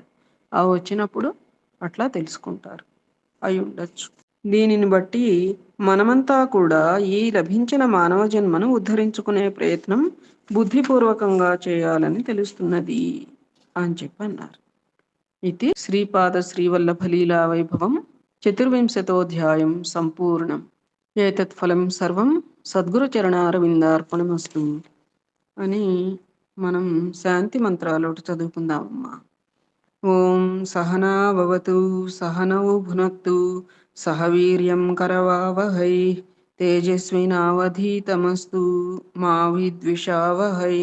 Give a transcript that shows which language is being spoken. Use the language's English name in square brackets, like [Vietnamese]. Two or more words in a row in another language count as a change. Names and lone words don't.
[Telugu] వచ్చినప్పుడు అట్లా తెలుసుకుంటారు అయి ఉండొచ్చు. దీనిని బట్టి మనమంతా కూడా ఈ లభించిన మానవ జన్మను ఉద్ధరించుకునే ప్రయత్నం బుద్ధిపూర్వకంగా చేయాలని తెలుస్తున్నది అని చెప్పి అన్నారు. [Sanskrit] इति श्रीपादश्रीवल्लभलीलावैभवं चतुर्विंशतोऽध्यायं सम्पूर्णम् एतत् फलं సర్వం సద్గురుచరణారవిందార్పణమస్తు [Telugu] అని మనం శాంతి మంత్రాలు ఒకటి చదువుకుందామమ్మా. [Sanskrit] ఓం సహనా భవతు సహనౌ భునక్తు సహ వీర్యం కరవావహై తేజస్వినావధీతమస్తు మా విద్విషావహై.